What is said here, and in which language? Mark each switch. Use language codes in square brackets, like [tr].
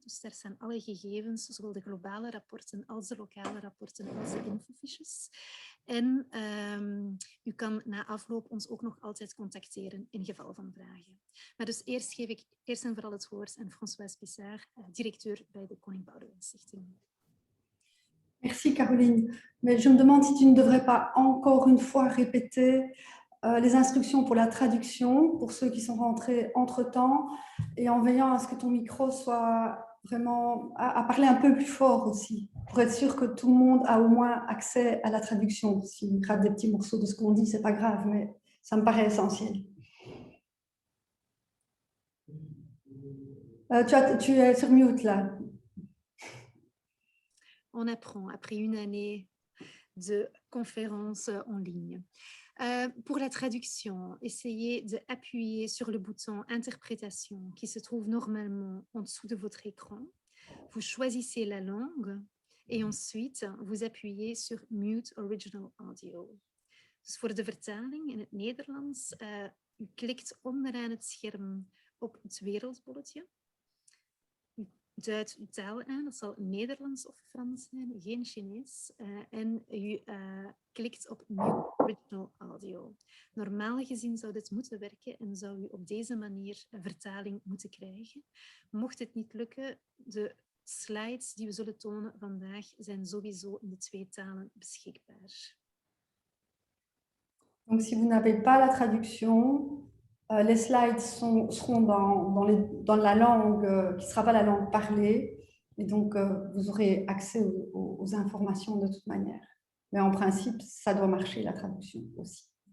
[nl] Dus daar staan alle gegevens, zowel de globale rapporten als de lokale rapporten als de infofiches. En u kan na afloop ons ook nog altijd contacteren in geval van vragen. Maar dus eerst geef ik eerst en vooral het woord aan Françoise Pissard, directeur bij de Koning Boudewijn Stichting. [fr] Merci Caroline. Mais je me demande si tu ne devrais pas encore une fois répéter les instructions pour la traduction, pour ceux qui sont rentrés entre-temps, et en veillant à ce que ton micro soit vraiment à parler un peu plus fort aussi, pour être sûr que tout le monde a au moins accès à la traduction. S'il rate des petits morceaux de ce qu'on dit, c'est pas grave, mais ça me paraît essentiel. Tu es sur mute là. On apprend après une année de conférence en ligne. Pour la traduction, essayez d'appuyer sur le bouton Interprétation qui se trouve normalement en dessous de votre écran. Vous choisissez la langue et ensuite vous appuyez sur Mute Original Audio. [nl] Dus voor de vertaling in het Nederlands, u klikt onderaan het scherm op het wereldbolletje. U duidt uw taal aan, dat zal Nederlands of Frans zijn, geen Chinees. En u klikt op Mute Original Audio. Normaal gezien zou dit moeten werken en zou u op deze manier een vertaling moeten krijgen. Mocht het niet lukken, de slides die we zullen tonen vandaag zijn sowieso in de 2 talen beschikbaar. [fr] Donc, si vous n'avez pas la traduction, les slides seront dans la langue qui ne sera pas la langue parlée. Et donc, vous aurez accès aux informations de toute manière. Mais en principe, ça doit marcher, la traduction aussi.